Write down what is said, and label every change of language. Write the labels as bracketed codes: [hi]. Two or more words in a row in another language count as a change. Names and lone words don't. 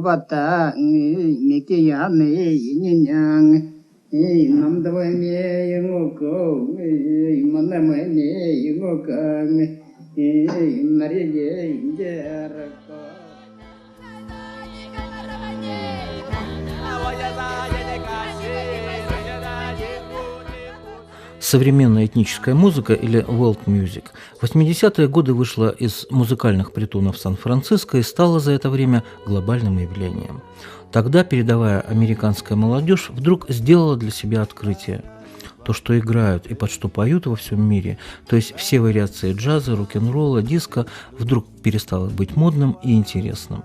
[ru] bata miki yane yinyang namdwa me yungoko mana me yungoka mari ye injarako Современная этническая музыка или [en] world music [ru] в 80-е годы вышла из музыкальных притонов Сан-Франциско и стала за это время глобальным явлением. Тогда передовая американская молодежь вдруг сделала для себя открытие. То, что играют и под что поют во всем мире, то есть все вариации джаза, рок-н-ролла, диско, вдруг перестало быть модным и интересным.